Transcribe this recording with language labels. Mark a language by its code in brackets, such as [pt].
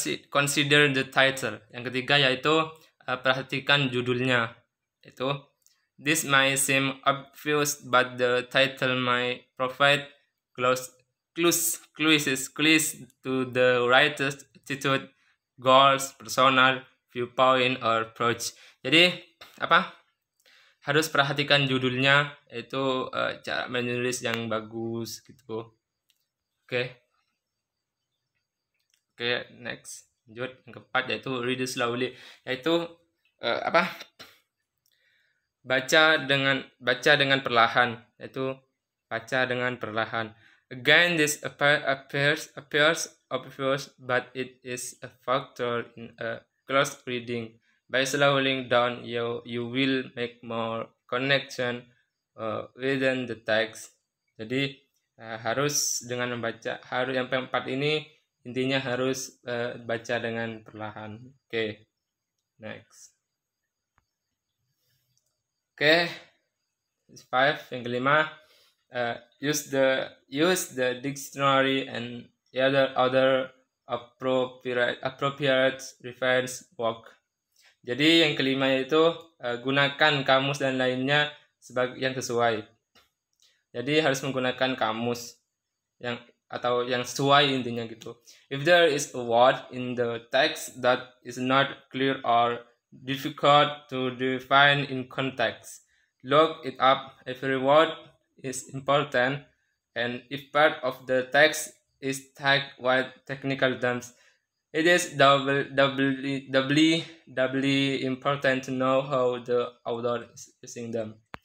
[en] Consider the title. [id] Yang ketiga yaitu perhatikan judulnya. Itu [en] This might seem obvious, but the title might provide clues, clues to the writer's attitude, goals, personal viewpoint, or approach. [id] Jadi apa? Harus perhatikan judulnya, itu cara menulis yang bagus gitu. Oke. Oke, next. Lanjut yang keempat yaitu [en] read slowly, [id] yaitu apa? Baca dengan perlahan, yaitu baca dengan perlahan. [en] Again, this appears obvious, but it is a factor in a close reading. By slowing down, you will make more connection within the text. [id] Jadi harus dengan membaca, harus yang keempat ini intinya harus baca dengan perlahan. Oke, next. [en] Oke, 5 [id] yang kelima, [en] use the dictionary and other appropriate reference work. [id] Jadi yang kelima yaitu gunakan kamus dan lainnya sebagai yang sesuai. Jadi harus menggunakan kamus yang sesuai intinya gitu. [en] If there is a word in the text that is not clear or difficult to define in context, look it up. Every word is important, and if part of the text is tagged with technical terms, it is doubly important to know how the author is using them.